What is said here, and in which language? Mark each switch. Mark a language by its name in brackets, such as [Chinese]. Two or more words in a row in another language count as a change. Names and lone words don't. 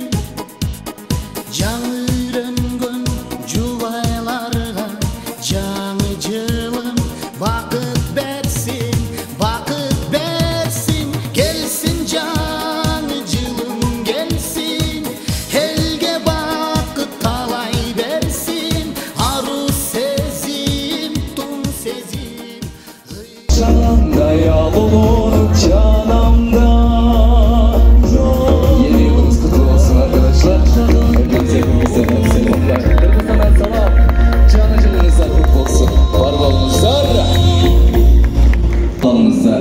[Kyrgyz] Жаңы үйрөнгөн жубайларга жаңы жылым бакыт берсин, бакыт берсин. Келсин жаңы жылым келсин, элге бакыт талай берсин. Ару сезим, тун сезим. [Turkish] Canımda yağmur canımda. Yeni yılınız kutlu olsun arkadaşlar. Hepinize selamlar. Hepinize selam. Canı canınızda kutlu olsun. Var olunuzlar. Olunuzlar.